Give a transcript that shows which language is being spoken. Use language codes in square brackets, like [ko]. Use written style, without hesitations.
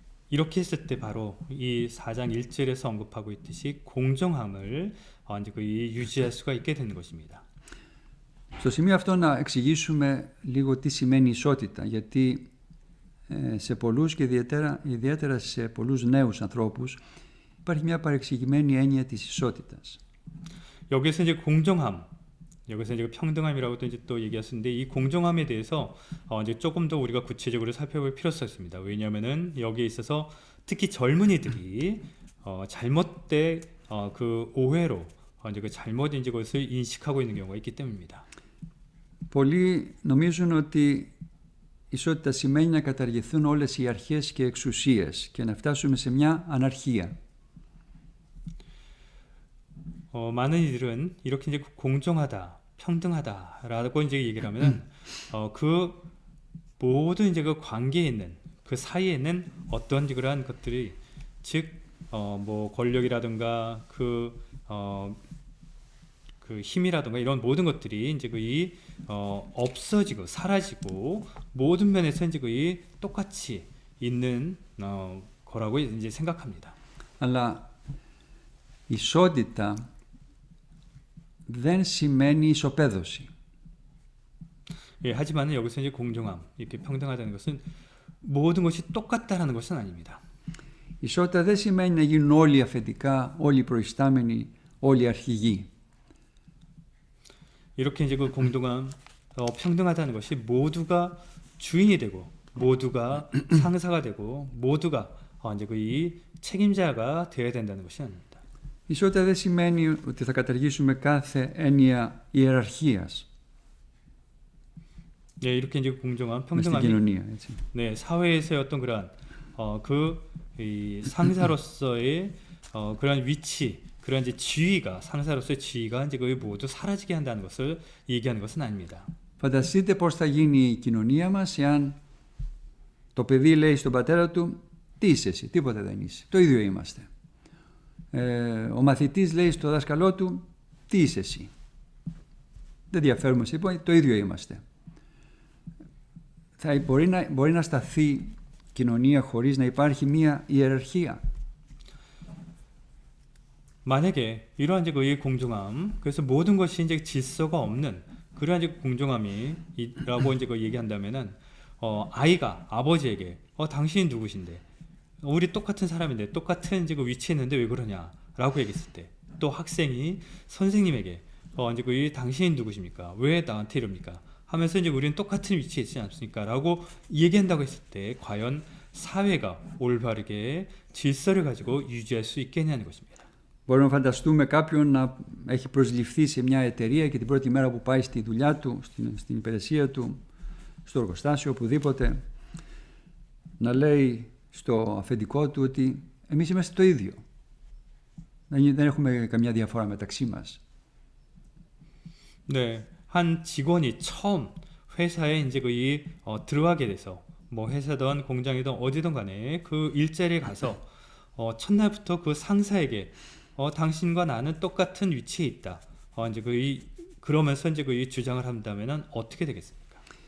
[ko] 이렇게 했을 때 바로 이 4장 1절에서 언급하고 있듯이 공정함을 이제 유지할 수가 있게 되는 것입니다. [el] Στο σημείο αυτό να εξηγήσουμε λίγο τι σημαίνει ισότητα, γιατί σε πολλούς και ιδιαίτερα σε πολλούς νέους ανθρώπους υπάρχει μια παρεξηγημένη έννοια της ισότητας. [ko] 여기서 이제 공정함, 여기서 이제 평등함이라고 또 얘기하시는데 이 공정함에 대해서 이제 조금 더 우리가 구체적으로 살펴볼 필요성이 있습니다. 왜냐하면은 여기에 있어서 특히 젊은이들이 잘못된 그 오해로 이제 그 잘못 이제 것을 인식하고 있는 경우가 있기 때문입니다. [el] Πολλοί νομίζουν ότι ισότητα σημαίνει να καταργηθούν όλες οι αρχές και εξουσίες και να φτάσουμε σε μια αναρχία. [ko] 많은 이들은 이렇게 이제 공정하다, 평등하다라고 이제 얘기를 하면 그 모든 이제 그 관계에 있는 그 사이에 있는 어떤 그러한 것들이 즉 뭐 권력이라든가 그 힘이라든가 이런 모든 것들이 이제 없어지고 사라지고 모든 면에서 이제 똑같이 있는 거라고 이제 생각합니다. [el] Αλλά ισότητα δεν σημαίνει ισοπαίδωση. [ko] 예, 하지만 여기서 이제 공정함, 이렇게 평등하다는 것은 모든 것이 똑같다라는 것은 아닙니다. [el] Ισότητα δεν σημαίνει να γίνουν όλοι αφεντικά, όλοι προϊστάμενοι, όλοι αρχηγοί. [ko] 이렇게 이제 그 공정함, 평등하다는 것이 모두가 주인이 되고 모두가 상사가 되고 모두가 이제 이 책임자가 되어야 된다는 것이 아닙니다. [el] Ισότητα δεν σημαίνει ότι θα καταργήσουμε κάθε έννοια ιεραρχίας. [ko] 네, 이렇게 이제 공정함, [el] στην [ko] 평등함이 [el] κοινωνία. Έτσι. [ko] 네, 사회에서의 어떤 그러한 이 상사로서의 그런 위치, 그런 이제 지위가 상사로서의 지위가 이제 거의 모두 사라지게 한다는 것을 얘기하는 것은 아닙니다. [el] Φανταστείτε πώς θα γίνει η κοινωνία μας εάν το παιδί λέει στον πατέρα του «Τι είσαι εσύ, τίποτα δεν είσαι, το ίδιο είμαστε». Ο μαθητής λέει στο δάσκαλό του «Τι είσαι εσύ». Δεν διαφέρουμε σε λοιπόν, το ίδιο είμαστε. Μπορεί να σταθεί κοινωνία χωρίς να υπάρχει μία ιεραρχία. [ko] 만약에 이러한 이제 이 공정함, 그래서 모든 것이 이제 질서가 없는 그러한 이제 공정함이라고 이제 얘기한다면은 아이가 아버지에게 당신이 누구신데? 우리 똑같은 사람인데 똑같은 이제 위치에 있는데 왜 그러냐라고 얘기했을 때, 또 학생이 선생님에게 이제 당신이 누구십니까? 왜 나한테 이럽니까? 하면서 이제 우리는 똑같은 위치에 있지 않습니까? 라고 얘기한다고 했을 때 과연 사회가 올바르게 질서를 가지고 유지할 수 있겠냐는 것입니다. [el] Μπορούμε να φανταστούμε κάποιον να έχει προσληφθεί σε μια εταιρεία και την πρώτη μέρα που πάει στη δουλειά του, στην υπηρεσία του, στο εργοστάσιο, οπουδήποτε, να λέει στο αφεντικό του ότι εμείς είμαστε το ίδιο. Δεν έχουμε καμιά διαφορά μεταξύ μας. [ko] 네, 한 직원이 처음 회사에 이제 들어가게 돼서 뭐 회사든 공장이든 어디든 간에 그 일자리에 가서 첫날부터 그 상사에게 당신과 나는 똑같은 위치에 있다. 이제 그러면서 이제 주장을 한다면은 어떻게 되겠습니까?